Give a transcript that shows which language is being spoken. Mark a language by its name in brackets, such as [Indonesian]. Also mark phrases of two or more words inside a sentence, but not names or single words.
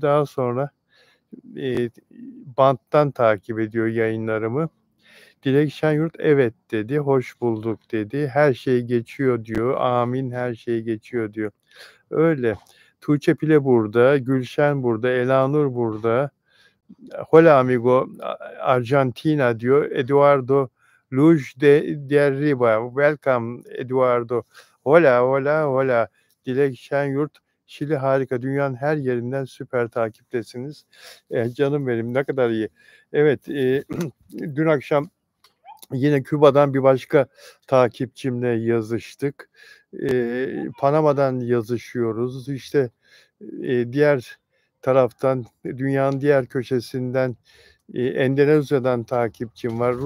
[Turkish] Daha sonra banttan takip ediyor yayınlarımı. Dilek Şenyurt evet dedi, hoş bulduk dedi. Her şey geçiyor diyor. Amin her şey geçiyor diyor. Öyle. Tuğçe Pile burada, Gülşen burada, Elanur burada. [Spanish] Hola amigo, [Turkish] Argentina diyor. Eduardo Luj de Derriba. [Spanish] Welcome Eduardo. Hola, hola, hola. [Turkish] Dilek Şenyurt, Şili harika. Dünyanın her yerinden süper takiptesiniz. Canım benim ne kadar iyi. Evet, dün akşam yine Küba'dan bir başka takipçimle yazıştık. Panama'dan yazışıyoruz. İşte diğer taraftan, dünyanın diğer köşesinden Endonezya'dan takipçim var.